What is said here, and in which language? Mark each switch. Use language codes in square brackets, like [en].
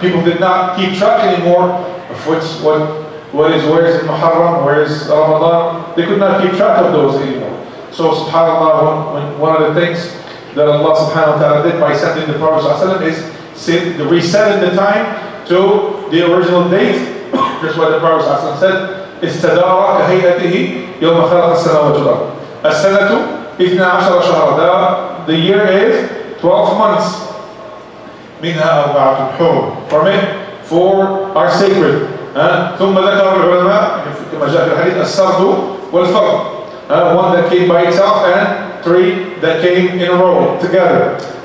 [en] People did not keep track anymore of where is Muharram, where is Ramadan. They could not keep track of those anymore. So subhanAllah, one of the things that Allah subhanahu wa ta'ala did by sending the Prophet is resetting the time to the original date. That's what the Prophet said. [ar] استدار كهيئته يوم خلق السماوات والأرض. السنة 12 شهرا. [en] The year is 12 months. [ar] منها أربعة حرم. [en] From it, 4 are sacred. [ar] ثم ذكر العلماء كما جاء في الحديث السرد والفرد. [en] One that came by itself and 3 that came in a row together.